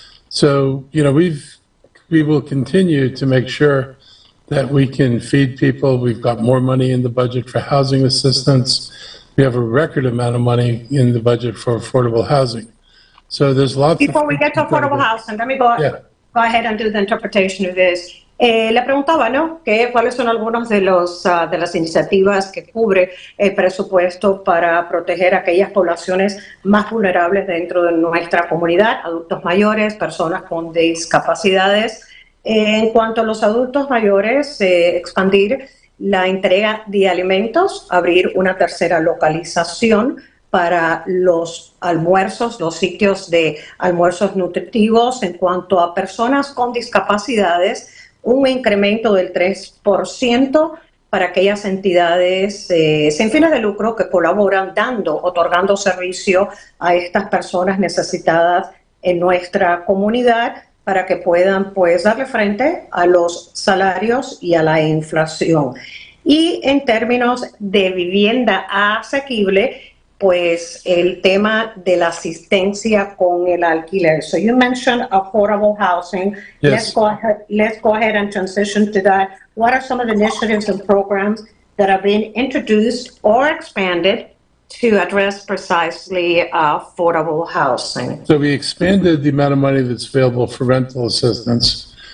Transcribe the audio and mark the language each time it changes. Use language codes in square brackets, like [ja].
[en] So, we will continue to make sure that we can feed people. We've got more money in the budget for housing assistance. We have a record amount of money in the budget for affordable housing. So there's lots. Before we get to affordable housing, let me go ahead and do the interpretation of this. [es] Le preguntaba, ¿no?, cuáles son algunos de las iniciativas que cubre el presupuesto para proteger a aquellas poblaciones más vulnerables dentro de nuestra comunidad, adultos mayores, personas con discapacidades. En cuanto a los adultos mayores, expandir la entrega de alimentos, abrir una tercera localización para los almuerzos, los sitios de almuerzos nutritivos. En cuanto a personas con discapacidades, un incremento del 3% para aquellas entidades sin fines de lucro que colaboran otorgando servicio a estas personas necesitadas en nuestra comunidad, para que puedan darle frente a los salarios y a la inflación. Y en términos de vivienda asequible, pues el tema de la asistencia con el alquiler. [en] So you mentioned affordable housing. Yes. Let's go ahead and transition to that. What are some of the initiatives and programs that have been introduced or expanded to address precisely affordable housing? So we expanded the amount of money that's available for rental assistance.